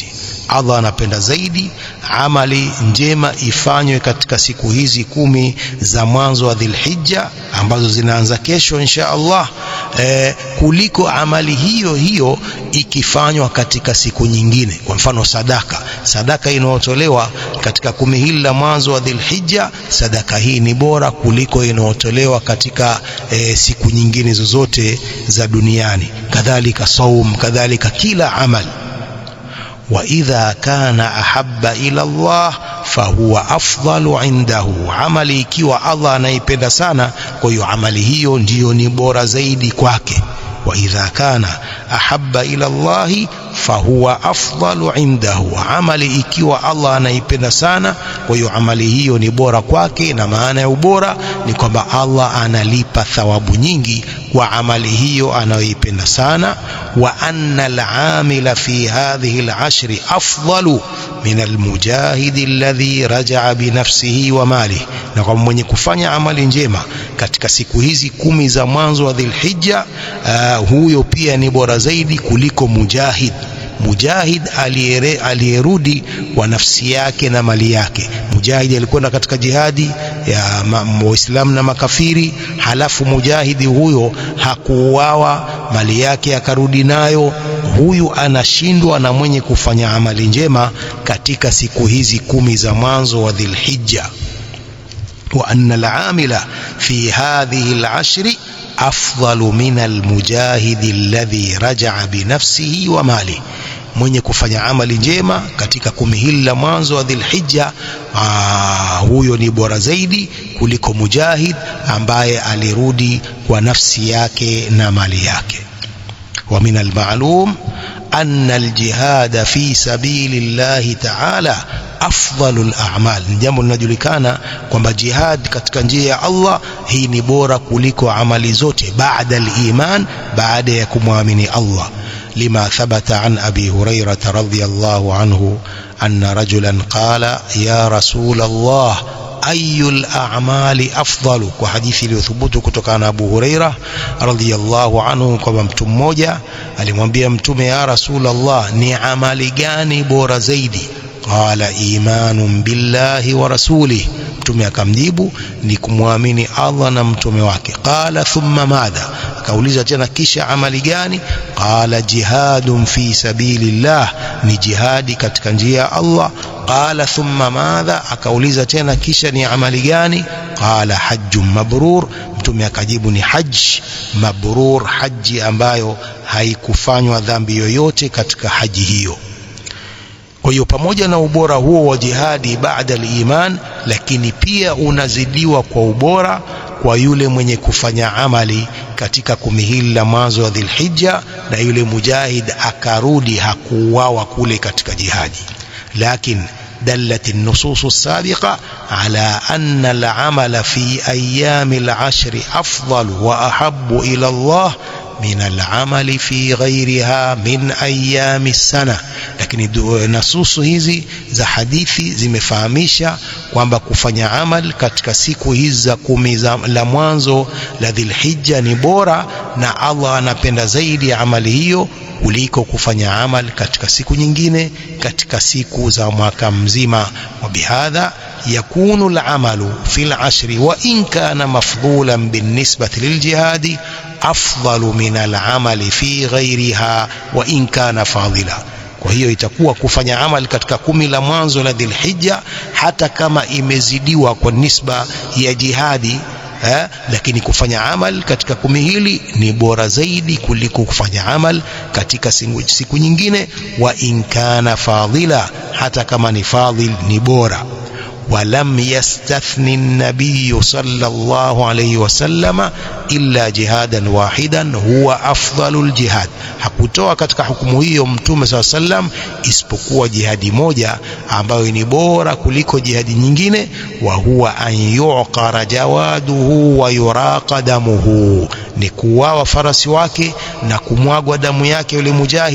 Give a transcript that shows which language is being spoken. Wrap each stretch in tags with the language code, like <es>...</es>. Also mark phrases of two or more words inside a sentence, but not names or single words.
<sw>Allah anapenda zaidi amali njema ifanywe katika siku hizi kumi za mwanzo wa Dhulhijja ambazo zinaanza kesho</sw> <ar>insha Allah,</ar> <sw>kuliko amali hiyo ikifanywa katika siku nyingine. Kwa mfano sadaka inayotolewa katika kumi hili la mwanzo wa Dhulhijja, sadaka hii ni bora kuliko inayotolewa katika siku nyingine zozote za duniani. Kadhalika saum, kadhalika kila amali.</sw> <ar>وإذا كان أحب إلى الله فهو أفضل عنده,</ar> <sw>amali ikiwa Allah anaipenda sana, kwa hiyo amali hiyo ndiyo ni bora zaidi kwake.</sw> <ar>وإذا كان أحب إلى الله فهو أفضل عنده,</ar> <sw>amali ikiwa Allah anaipenda sana, kwa hiyo amali hiyo ni bora kwake. Na maana ya ubora ni kwamba Allah analipa thawabu nyingi kwa amali hiyo anayoipenda sana.</sw> <ar>وأن العامل في هذه العشر أفضل من المجاهد الذي رجع بنفسه وماله,</ar> <sw>na kwa mwenye kufanya amali njema katika siku hizi kumi za mwanzo wa Dhulhijja, huyo pia ni bora zaidi kuliko mujahid aliyerudi kwa nafsi yake na mali yake. Mujahidi alikwenda katika jihadi ya Waislamu na makafiri, halafu mujahidi huyo hakuuawa, mali yake akarudi nayo. Huyu anashindwa na mwenye kufanya amali njema katika siku hizi kumi za mwanzo wa Dhulhijja.</sw> <ar>وأن العامل في هذه العشر أفضل من المجاهد الذي رجع بنفسه وماله.</ar> <sw>mwenye kufanya amali njema katika 10 hili la mwanzo wa Dhulhijja, huyo ni bora zaidi kuliko mujahid ambaye alirudi kwa nafsi yake na mali yake.</sw> <ar>ومن المعلوم أن الجهاد في سبيل الله تعالى أفضل الأعمال.</ar> <sw>Ni jambo linajulikana kwamba jihad katika njia ya Allah hii ni bora kuliko amali zote baada al-iman, baada ya kumwamini Allah.</sw> <ar>لما ثبت عن أبي هريرة رضي الله عنه أن رجلا قال يا رسول الله أي الأعمال أفضل. وحديث ليثبت كتكان أبو هريرة رضي الله عنه كما</ar> <sw>mtu mmoja alimwambia mtume ya</sw> <ar>رسول الله</ar> <sw>ni amali gani bora zaidi?</sw> <ar>قال إيمان بالله ورسوله.</ar> <sw>mtume akamjibu ni kumwamini Allah na mtume wake.</sw> <ar>قال ثم ماذا؟</ar> <sw>akauliza tena kisha amali gani?</sw> <ar>قال جهاد في سبيل الله,</ar> <sw>ni jihadi katika njia ya Allah.</sw> <ar>قال ثم ماذا?</ar> <sw>akauliza tena kisha ni amali gani?</sw> <ar>قال حج مبرور.</ar> <sw>mtume akajibu ni</sw> <ar>حج مبرور,</ar> <sw>haji ambayo haikufanywa dhambi yoyote katika haji hiyo. Kwa hiyo pamoja na ubora huo wa jihadi baada al-iman, lakini pia unazidiwa kwa ubora kwa yule mwenye kufanya amali katika 10 hili la mwanzo wa Dhulhijja, na yule mujahid akarudi hakuuawa kule katika jihadi.</sw> <ar>Lakin دلت النصوص السابقة على أن العمل في أيام العشر أفضل وأحب إلى الله من العمل في غيرها من أيام السنة.</ar> <sw>lakini nasusu hizi za hadithi zimefahamisha kwamba kufanya amal katika siku hizi za 10 la mwanzo la Dhulhijja ni bora, na Allah anapenda zaidi amali hiyo kuliko kufanya amal katika siku nyingine katika siku za mwaka mzima.</sw> <ar>وبهذا يكون العمل في العشر وإن كان مفضولا بالنسبة للجهاد أفضل من العمل في غيرها وإن كان فاضلا.</ar> <sw>Kwa hiyo itakuwa kufanya amal katika 10 la mwanzo la Dhulhijja hata kama imezidiwa kwa nisba ya jihadi, lakini kufanya amal katika 10 hili ni bora zaidi kuliko kufanya amal katika siku nyingine,</sw> <ar>وإن كان فاضلا,</ar> <sw>hata kama ni fadil ni bora.</sw> <ar>ولم يستثني النبي صلى الله عليه وسلم إلا جهادا واحدا هو أفضل الجهاد.</ar> <sw>hakutoa katika hukumu hiyo mtume</sw> <ar>صلى الله عليه وسلم</ar> <sw>isipokuwa jihadi moja ambayo ni bora kuliko jihadi nyingine,</sw> <ar>وهو أن يعقر جواده ويراق دمه,</ar> <sw>ni kuuawa farasi wake na kumwagwa damu yake yule mujahid.</sw>